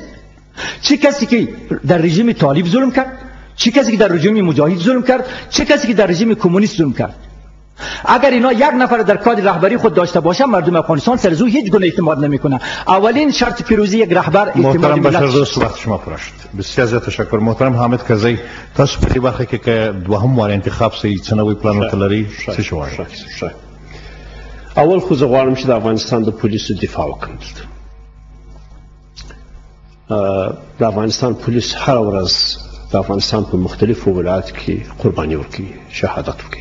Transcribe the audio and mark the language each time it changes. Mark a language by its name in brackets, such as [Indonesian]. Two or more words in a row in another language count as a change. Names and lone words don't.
[Persian] چه کسی که در رژیم طالب ظلم کرد، چه کسی که در رژیم مجاهد ظلم کرد، چه کسی که در رژیم کمونیست ظلم کرد، اگر اینا یک نفر در کادر رهبری خود داشته باشه، مردم افغانستان سر زو هیچ گونه اعتماد نمیکنه. اولین شرط پیروزی یک رهبر اعتماد محترم ملت. بشردوست، وقت شما پر شد. بسیار زیاد تشکر. [Pashto] محترم حامد کرزی، تاسو په دې برخه کې که دوهم وار انتخاب سي څه نوې پلان تلري څه شوای؟ اول خو زه غواړم چې د افغانستان د پولیسو دفاع وکړم. د افغانستان پولیس هر ورځ د افغانستان په مختلفو ولایاتو کې قرباني ورکوي، شهادت ورکوي.